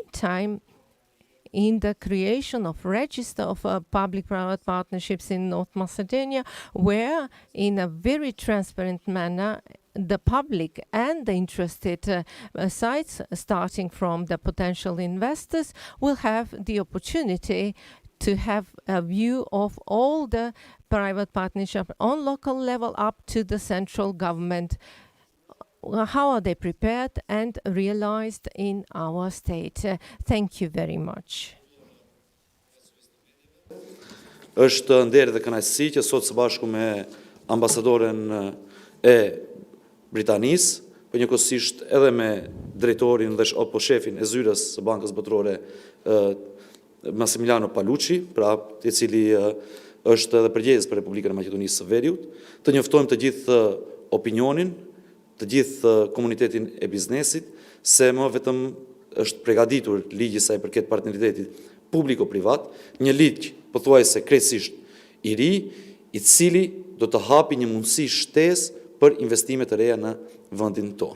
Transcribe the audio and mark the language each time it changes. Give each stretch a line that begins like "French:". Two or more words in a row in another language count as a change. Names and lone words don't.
English: time in the creation of register of public-private partnerships in North Macedonia, where in a very transparent manner the public and the interested sides, starting from the potential investors, will have the opportunity to have a view of all the private partnership on local level up to the central government. How are they prepared and realized in our state? Thank you very much.
Albanian: Është nder dhe kënaqësi që sot së bashku me ambasadoren e Britanisë, por njëkohësisht edhe me drejtorin dhe apo shefin e zyrës së Bankës Botërore Massimiliano Palucci, pra i cili është edhe përgjegjës për Republikën e Maqedonisë së Veriut, të njoftojmë të gjithë opinionin, të gjithë komunitetin e biznesit, se më vetëm është përgatitur ligji sa i përket partneritetit publiko-privat, një ligj pothuajse krejtësisht i ri, i cili do të hapi një mundësi shtesë për investime të reja në vendin tonë.